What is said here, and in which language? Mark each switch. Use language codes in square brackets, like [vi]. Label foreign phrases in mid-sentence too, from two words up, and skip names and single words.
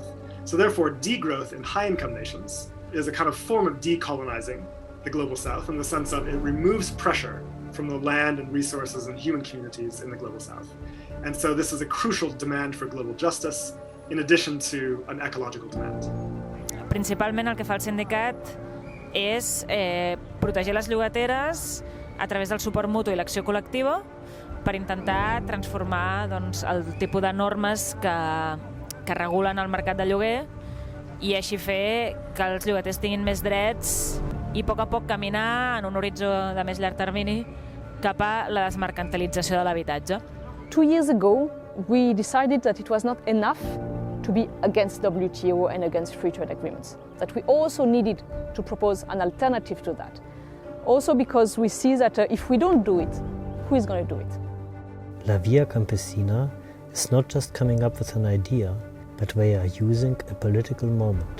[en] So therefore, degrowth in high-income nations is a kind of form of decolonizing the global south in the sense of it removes pressure from the land and resources and human communities in the global south. And so this is a crucial demand for global justice in addition to an ecological demand. [ca] Principalment el que fa el sindicat és protegir les llogateres a través del suport mutu i l'acció col·lectiva per intentar transformar el tipus de normes que regulen el mercat de lloguer i així fer que els llogaters tinguin més drets i a poc caminar en un horitzó de més llarg termini cap a la desmercantilització de l'habitatge. [en] 2 years ago, we decided that it was not enough to be against WTO and against free trade agreements, that we also needed to propose an alternative to that. Also because we see that if we don't do it, who is going to do it? La Via Campesina is not just coming up with an idea, but they are using a political moment.